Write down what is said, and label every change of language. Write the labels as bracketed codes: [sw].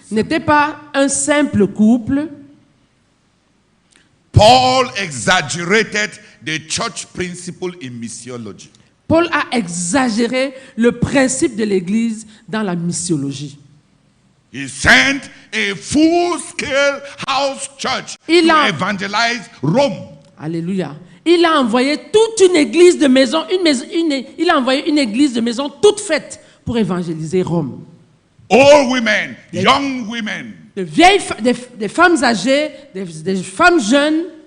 [fr] n'étaient pas un simple couple. [en] Paul exaggerated the church principle in missiology. [fr] Paul a exagéré le principe de l'Église dans la missiologie. [en] He sent a full-scale house church [fr] Il [en] to a- evangelize Rome. [fr] Alléluia. Il a envoyé toute une église de maison, il a envoyé une église de maison toute faite pour évangéliser Rome. [en] Old women, young women, [fr] Des femmes âgées, des femmes jeunes,